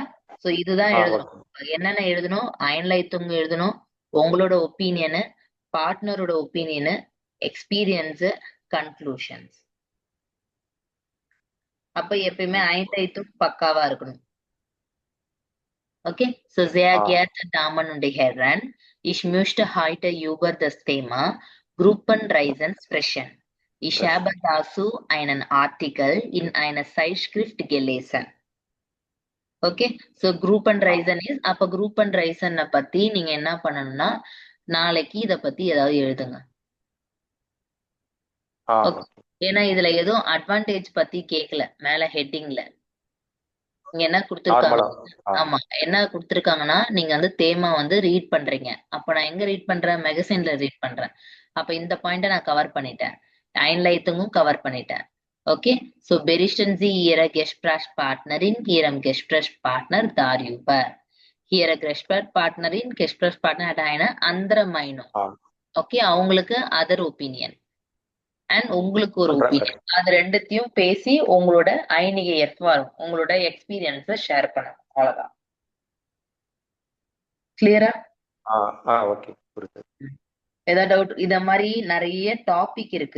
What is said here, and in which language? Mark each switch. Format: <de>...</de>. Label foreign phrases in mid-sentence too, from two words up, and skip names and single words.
<ta>சோ இதுதான் எழுதணும். என்னென்ன எழுதணும்? ஐன்லைத்தும் எழுதணும், உங்களோட ஒப்பீனியனு, பார்ட்னரோட ஒப்பீனியனு, எக்ஸ்பீரியன்ஸ், கன்க்ளூஷன்ஸ். அப்ப எப்பயுமே ஐன்லைத்தும் பக்காவா இருக்கணும்.</ta> <de>Okay, so sehr Ah, geehrte Damen und Herren, ich möchte heute über das Thema Gruppenreisen sprechen. Ich fresh. habe dazu einen Artikel in einer Zeitschrift gelesen.</de> <ta>ஓகே சோ குரூப் அண்ட் Ah, ரைசன் இஸ் அப்ப குரூப் அண்ட் ரைசனை பத்தி நீங்க என்ன பண்ணணும்னா நாளைக்கு இத பத்தி ஏதாவது எழுதுங்க. ah, ஓகே, okay. ஏன்னா இதுல எதுவும் அட்வான்டேஜ் பத்தி கேட்கல மேல ஹெட்டிங்ல. இங்க என்ன கொடுத்திருக்காங்க? நார்மலா. Ah, ஆமா, என்ன கொடுத்திருக்காங்கன்னா நீங்க வந்து தேமா வந்து ரீட் பண்றீங்க. அப்ப நான் எங்க ரீட் பண்றேன்? மெகசின்ல ரீட் பண்றேன். அப்ப இந்த பாயிண்ட நான் கவர் பண்ணிட்டேன். ஐன்லைட்டுங்கும் கவர் பண்ணிட்டேன். ஓகே, சோ</ta> <de>berichten Sie Ihre Gesprächspartnerin, Ihrem Gesprächspartner darüber. Ihre Gesprächspartnerin, Gesprächspartner hat eine andere Meinung. ah.</de> <ta>ஓகே, அவங்களுக்கு</ta> <en>other opinion and</en> <ta>உங்களுக்கு ஒரு பண்றேன் ஒப்பீனியன். அது ரெண்டுத்தையும் பேசி உங்களோட ஐநிக எஃப்ஆர் உங்களோட எக்ஸ்பீரியன்ஸ ஷேர் பண்ணணும். அவ்வளவுதான். கிளியரா? ஓகே புரியுது. ஏதாவது டவுட்? இத மாதிரி நிறைய டாபிக் இருக்கு.</ta>